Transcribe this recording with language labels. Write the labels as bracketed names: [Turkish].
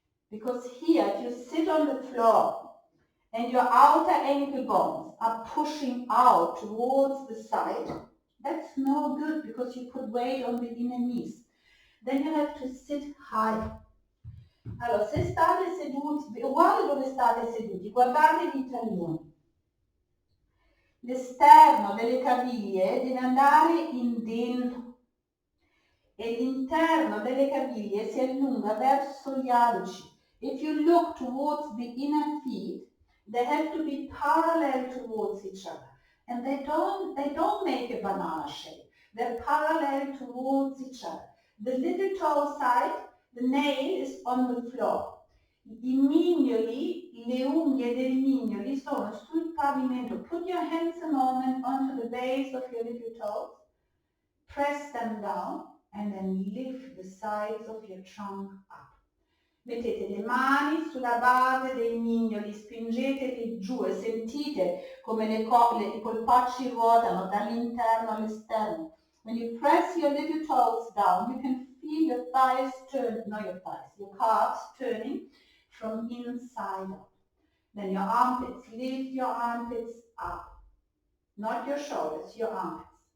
[English] Because here, if you sit on the floor and your outer ankle bones are pushing out towards the side, that's no good because you put weight on the inner knees. Then you have to sit high. [Italian] Allora, se state seduti, uguale dove state seduti, guardate gli talloni. L'esterno delle caviglie deve andare in dentro e l'interno delle caviglie si allunga verso gli alci. [English] If you look towards the inner feet, they have to be parallel towards each other. And they don't make a banana shape. They're parallel towards each other. The little toe side, the nail is on the floor. [Italian] I mignoli, le unghie dei mignoli sono sul pavimento. [English] Put your hands a moment onto the base of your little toes. Press them down and then lift the sides of your trunk up. [Italian] Mettete le mani sulla base dei mignoli, spingeteli giù e sentite come i polpacci ruotano dall'interno all'esterno. [English] When you press your little toes down, you can feel your thighs turn, not your thighs, your calves turning from inside out. Then your armpits, lift your armpits up. Not your shoulders, your armpits.